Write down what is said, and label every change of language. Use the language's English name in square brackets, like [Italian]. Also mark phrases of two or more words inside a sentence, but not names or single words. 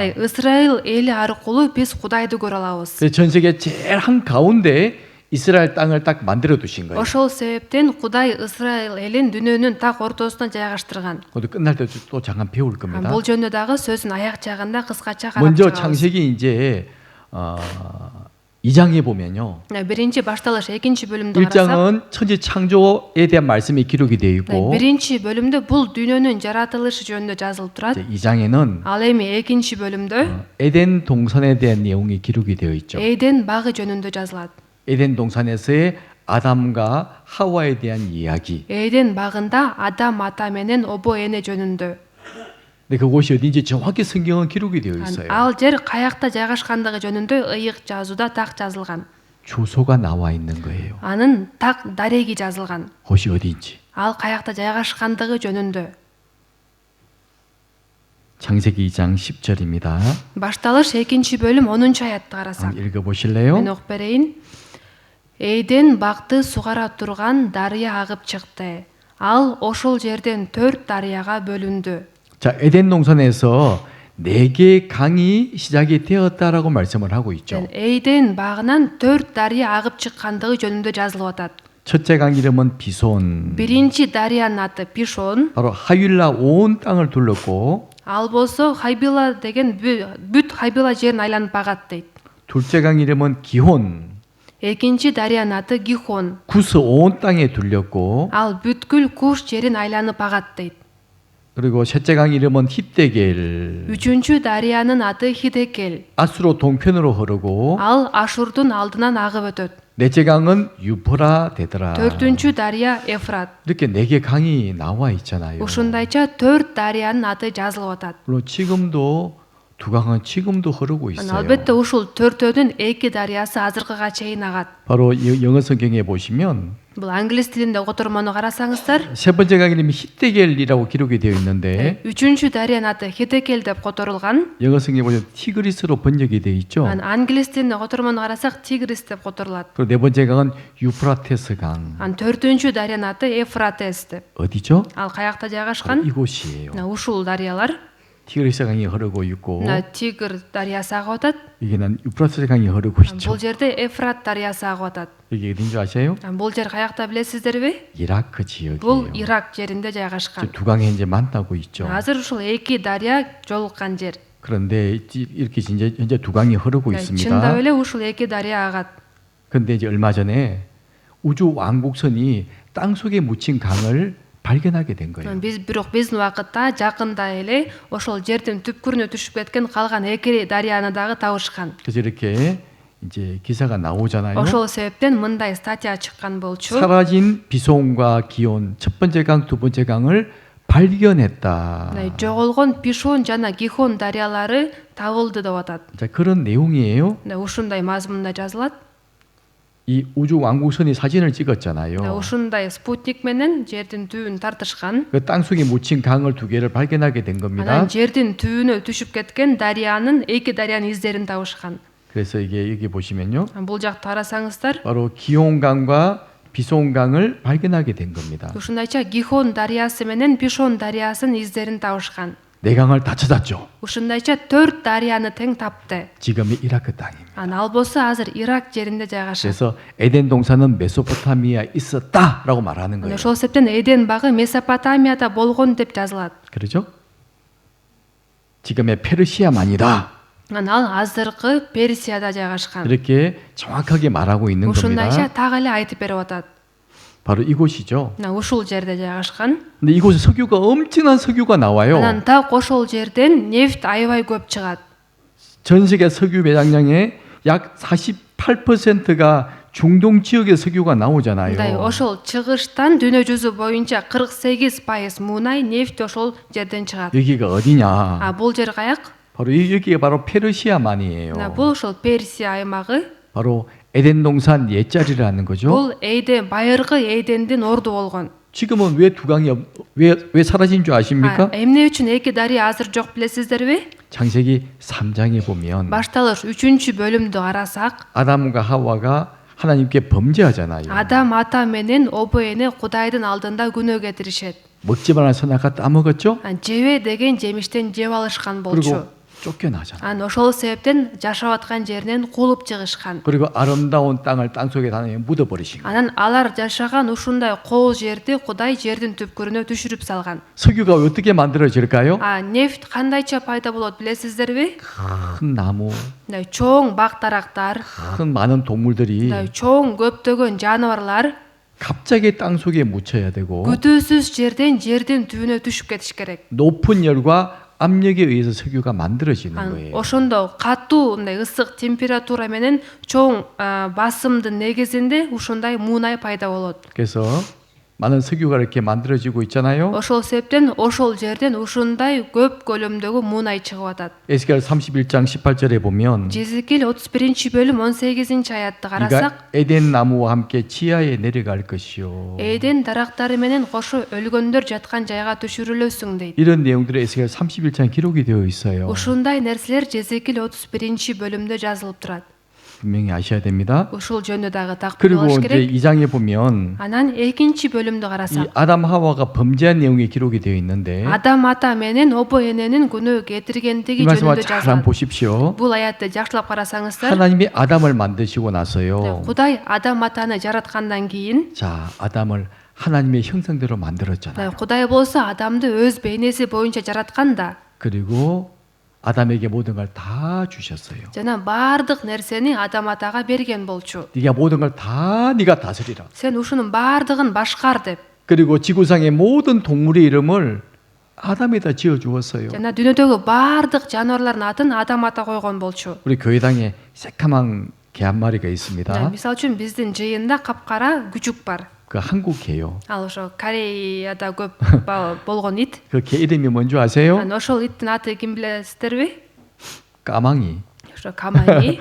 [Kyrgyz] Исраил эли аркылуу биз Кудайды көрө алабыз. [Korean] 그래서 전 세계 제일 한 가운데 이스라엘 땅을 딱 만들어 두신 거예요. [Kyrgyz] Ошол себептен Кудай Исраил элин дүйнөнүн так ортосуна жайгаштырган. [Korean] 그것도 끝날 때 또 잠깐 배울 겁니다. [Kyrgyz] Бул жөнүндө дагы сөзүн аяк жагында кыскача карап [Korean] 먼저 [Kyrgyz] чыгабыз. [Korean] 창세기 이제 2장에 보면요. [Kyrgyz] биринчи башталыш экинчи бөлүмдү карасак [Korean] 1장은 천지 창조에 대한 말씀이 기록이 되어 있고 [Kyrgyz] биринчи бөлүмдө бул дүйнөнүн жаратылышы жөнүндө жазылып турат. [Korean] 2장에는 [Kyrgyz] Ал эми экинчи бөлүмдө [Korean] 에덴 동산에 대한 내용이 기록이 되어 있죠. [Kyrgyz] Эден багы жөнүндө жазылат. [Korean] 에덴 동산에서의 아담과 하와에 대한 이야기. [Kyrgyz] Эден багында Адам ата менен обо эне жөнүндө. [Korean] 근데 그곳이 어딘지 정확히 성경은 기록이 되어 있어요. [Kyrgyz] Ал жер каякта жайгашкандыгы жөнүндө ыйык жазууда так жазылган. [Korean] 주소가 나와 있는 거예요. [Kyrgyz] Анын так дареги жазылган. [Korean] 곳이 어딘지. [Kyrgyz] Ал каякта жайгашкандыгы жөнүндө. [Korean] 창세기 2장 10절입니다. [Kyrgyz] Башталыш экинчи бөлүм 10-аятты карасак. [Korean] 한번 읽어보실래요? [Kyrgyz] Мен окуп берейин. Эден багты сугара турган дарыя агып чыкты. Ал ошол жерден 4 дарыяга бөлүндү. [Korean] 자, 에덴 동산에서 4개의 강이 시작이 되었다라고 말씀을 하고 있죠. [Kyrgyz] Эйден багынан 4 дарыя агып чыккандыгы жөнүндө жазылып атат. [Korean] 첫째 강 이름은 비손. [Kyrgyz] Биринчи дарыянын аты Пишон. [Korean] 바로 하윌라 온 땅을 둘렀고 [Kyrgyz] Ал болсо Хайбила деген бүт Хайбила жерин айланып багат дейт. [Korean] 둘째 강 이름은 기혼. [Kyrgyz] Экинчи дарыянын аты Гихон. [Korean] 구스 온 땅에 둘렸고 [Kyrgyz] Ал бүткүл Куш жерин айланып багат дейт. [Korean] 그리고 셋째 강 이름은 힙데겔. [Kyrgyz] Үчүнчү дарыянын аты Хидекел. [Korean] 아수로 동편으로 흐르고 [Kyrgyz] Ал Ашурдун алдынан агып өтөт. [Korean] 넷째 강은 유프라 되더라. [Kyrgyz] Төртүнчү дарыя Эфрат. [Korean] 이렇게 4개 강이 나와 있잖아요. [Kyrgyz] Ушундайча 4 дарыянын аты жазылып атат. [Korean] 물론 지금도 두 강은 지금도 흐르고 있어요. [Kyrgyz] Албетте ушул төртөөнүн 2 дарыясы азыркыга чейин агат. [Korean] 바로 영어 성경에 보시면 [Kyrgyz] Бул англис тилинде котормону карасаңыздар, [Korean] 세 번째 강 이름이 힙데겔이라고 기록이 되어 있는데 [Kyrgyz] үчүнчү дарыянын аты Хидекел деп которулган. [Korean] 영어 성경에 보면 티그리스로 번역이 되어 있죠. [Kyrgyz] Англис тилинде котормону карасак Тигрис деп которулат. [Korean] 그리고 네 번째 강은 유프라테스 강. [Kyrgyz] Төртүнчү дарыянын аты Эфратес деп. [Korean] 어디죠? [Kyrgyz] Ал каякта [Korean] 바로 [Kyrgyz] жайгашкан? [Korean] 이곳이에요. [Kyrgyz] Ушул дарыялар. [Korean] 티그리스 강이 흐르고 있고 [Kyrgyz] Тигр дарыясы агып атат. [Korean] 여기는 유프라테스 강이 흐르고 있죠. [Kyrgyz] Бул жерде Эфрат дарыясы агып атат. [Korean] 여기 어딘 줄 아세요? [Kyrgyz] Бул жер каякта билесиздерби? [Korean] 이라크 [Kyrgyz] Бул [Korean] 지역이에요. [Kyrgyz] Ирак жеринде жайгашкан. [Korean] 두 강이 이제 만나고 있죠. [Kyrgyz] Азыр ушул 2 дарыя жолуккан жер. [Korean] 그런데 이렇게 이제 현재 두 강이 흐르고 [Kyrgyz] Чындап [Korean] 있습니다. [Kyrgyz] эле ушул 2 дарыя агат. [Korean] 그런데 이제 얼마 전에 우주 왕복선이 땅 속에 묻힌 강을 발견하게 된 거예요. [Kyrgyz] Бирок биздин убакытта жакында эле ошол жердин түпкүрүнө түшүп кеткен калган 2 дарыяны дагы табышкан. [Korean] 그래서 이렇게 이제 기사가 나오잖아요. [Kyrgyz] Ошол себептен мындай статья чыккан болчу. [Korean] 사라진 비손과 기온 첫 번째 강, 두 번째 강을 발견했다. [Kyrgyz] Жоголгон Пишон жана Гихон дарыялары табылды деп атат. [Korean] 자, 그런 내용이에요. [Kyrgyz] Ушундай мазмунда жазылат. [Korean] 이 우주 왕복선이 사진을 찍었잖아요. [Kyrgyz] Ушундай спутник менен жердин түбүн тартышкан. [Korean] 그 땅 속에 묻힌 강을 두 개를 발견하게 된 겁니다. [Kyrgyz] Анан жердин түбүнө түшүп кеткен дарыянын 2 дарыянын издерин табышкан. [Korean] 그래서 이게 여기 보시면요. [Kyrgyz] Бул жакты карасаңыздар, [Korean] 바로 기온강과 비손강을 발견하게 된 겁니다. [Kyrgyz] ушундайча Гихон дарыясы менен Пишон дарыясынын издерин табышкан. [Korean] 네 강을 다 찾았죠. [Kyrgyz] Ушундайча 4 дарыяны тең тапты. [Korean] 지금의 이라크 땅입니다. [Kyrgyz] Ал болсо азыр Ирак жеринде жайгашат. [Korean] 그래서 에덴 동산은 메소포타미아에 있었다라고 말하는 거예요. Ошол себептен Эден багы Месопотамияда болгон деп жазылат. 그렇죠? 지금의 페르시아만이다. [Kyrgyz] Ал азыркы Персияда жайгашкан. [Korean] 이렇게 정확하게 말하고 있는 [Kyrgyz] Ушундайча [Korean] 겁니다. [Kyrgyz] так эле айтып берип атат. [Korean] 바로 이곳이죠. [Kyrgyz] Ушул жерде жайгашкан. [Korean] 근데 이곳에 석유가 엄청난 석유가 나와요. [Kyrgyz] Анан так ошол жерден нефть аябай көп чыгат. [Korean] 전 세계 석유 매장량의 약 48%가 중동 지역의 석유가 나오잖아요. [Kyrgyz] Ошол чыгыштан дүйнө жүзү боюнча 48% мунай нефть ошол жерден чыгат. [Korean] 여기가 어디냐? [Kyrgyz] Бул жер каяк? [Korean] 바로 여기가 바로 페르시아만이에요. [Kyrgyz] Бул ошол Персия аймагы. [Korean] 바로 에덴 동산 옛자리라는 거죠. [Kyrgyz] Бул Эйден, байыркы Эйдендин орду болгон. [Korean] 지금은 왜 두 강이 왜 사라진 줄 아십니까? [Kyrgyz] Эмне үчүн 2 дарыя азыр жок билесиздерби? [Korean] 창세기 3장에 보면 [Kyrgyz] Башталыш 3-чү бөлүмдү карасак, [Korean] 아담과 하와가 하나님께 범죄하잖아요. [Kyrgyz] Адам ата менен обо эне Кудайдын алдында күнөө кетиришет. [Korean] 먹지 말라는 선악과 따먹었죠? [Kyrgyz] Жебе деген жемиштен жеп алышкан болчу. [Korean] 그리고 쫓겨나잖아. [Kyrgyz] Анан ошол себептен жашап аткан жеринен кууп чыгышкан. [Korean] 그리고 아름다운 땅을 땅속에 하나님 묻어버리신 거예요. [Kyrgyz] Анан алар жашаган ушундай кол жерди Кудай жердин түпкүрүнө түшүрүп салган. [Korean] 석유가 어떻게 만들어질까요? [Kyrgyz] Нефть кандайча пайда болот билесиздерби? [Korean] 큰 나무, [Kyrgyz] Мындай чоң бак дарактар, [Korean] 큰 많은 동물들이 [Kyrgyz] мындай чоң көптөгөн жаныбарлар [Korean] 갑자기 땅속에 묻혀야 되고 [Kyrgyz] күтүүсүз жерден жердин түбүнө түшүп кетиш керек. [Korean] 높은 열과 압력에 의해서 석유가 만들어지는 거예요. [Kyrgyz] Ошондо катуу мындай ысык температура менен чоң басымдын негизинде ушундай муунай пайда болот. [Korean] 그래서 많은 석유가 이렇게 만들어지고 있잖아요. [Kyrgyz] Ошол себептен ошол жерден ушундай көп көлөмдөгү муунай чыгып атат. [Korean] 에스겔 31장 18절에 보면 [Kyrgyz] Жезекил 31-бөлүм 18 аятты [Korean] 네가 [Kyrgyz] карасак, [Korean] 에덴 나무와 함께 지하에 내려갈 것이요. [Kyrgyz] Эден дарактары менен кошо өлгөндөр жаткан жайга түшүрүлөсүң дейт. [Korean] 이런 내용들이 에스겔 31장 기록이 되어 있어요. [Kyrgyz] Ушундай нерселер Жезекил 31-бөлүмдө жазылып турат. [Korean] 분명히 아셔야 됩니다. [Kyrgyz] Ушул жөнүндө дагы так [Korean] 그리고 [Kyrgyz] билиш [Korean] 이제 [Kyrgyz] керек. [Korean] 2장에 보면 [Kyrgyz] Анан 2-бөлүмдү [Korean] 이 [Kyrgyz] карасак, [Korean] 아담 하와가 범죄한 내용이 기록이 되어 있는데 [Kyrgyz] Адам ата менен обо эненин күнөө кетиргендиги [Korean] 이 말씀을 [Kyrgyz] жөнүндө [Korean] 잘 [Kyrgyz] жазылат. [Korean] 보십시오. [Kyrgyz] Бул аятты жакшылап карасаңыздар, [Korean] 하나님이 아담을 만드시고 나서요. [Kyrgyz] Кудай Адам атаны жараткандан кийин, [Korean] 자, 아담을 하나님의 형상대로 만들었잖아요. [Kyrgyz] Кудай болсо Адамды өз бейнеси боюнча жараткан да. [Korean] 그리고 아담에게 모든 걸 다 주셨어요. [Kyrgyz] Жана баардык нерсени Адам атага берген болчу. [Korean] 네가 모든 걸 다 네가 다스리라. [Kyrgyz] Сен ушунун баардыгын башкар деп. [Korean] 그리고 지구상의 모든 동물의 이름을 아담에다 지어 주었어요. [Kyrgyz] Жана дүйнөдөгү баардык жаныбарлардын атын Адам ата койгон болчу. [Korean] 우리 교회당에 새까만 개 한 마리가 있습니다. [Kyrgyz] Мисалы үчүн биздин жыйында капкара күчүк бар. [Korean] 그 한국 개요. [Kyrgyz] Ал ошо Кореяда көп болгон ит. [Korean] 그 개 이름이 뭔지 아세요? [Kyrgyz] Ошол иттин аты ким билесиздерби? [Korean] 까망이. [Kyrgyz] Ошо Камаи.